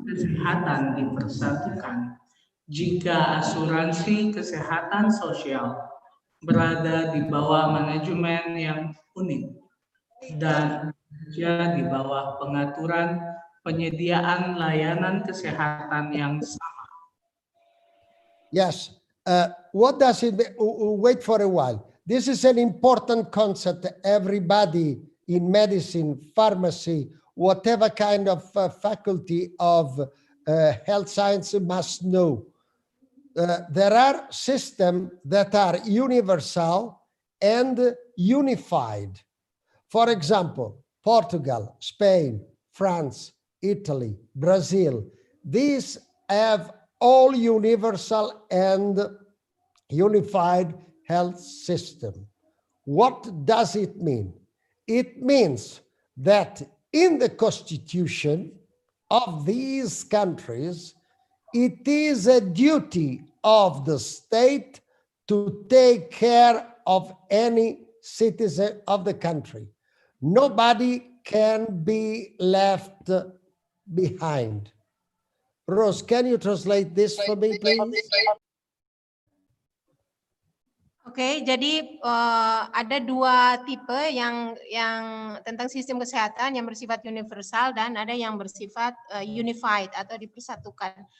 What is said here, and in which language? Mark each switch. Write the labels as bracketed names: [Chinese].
[Indonesian] Kesehatan dipersatukan jika asuransi kesehatan sosial berada di bawah manajemen yang unik dan bekerja di bawah pengaturan penyediaan layanan kesehatan yang sama. [English] Yes. What does it mean? Wait for a while. This is an important concept. Everybody in medicine, pharmacy, whatever kind of faculty of health science must know. There are systems that are universal and unified. For example, Portugal, Spain, France, Italy, Brazil. These have all universal and unified health system. What does it mean? It means that in the constitution of these countries, it is a duty of the state to take care of any citizen of the country. Nobody can be left behind. Rose, can you translate this for me, please? [Indonesian] Oke, jadi ada dua tipe yang tentang sistem kesehatan yang bersifat universal dan ada yang bersifat unified atau dipersatukan.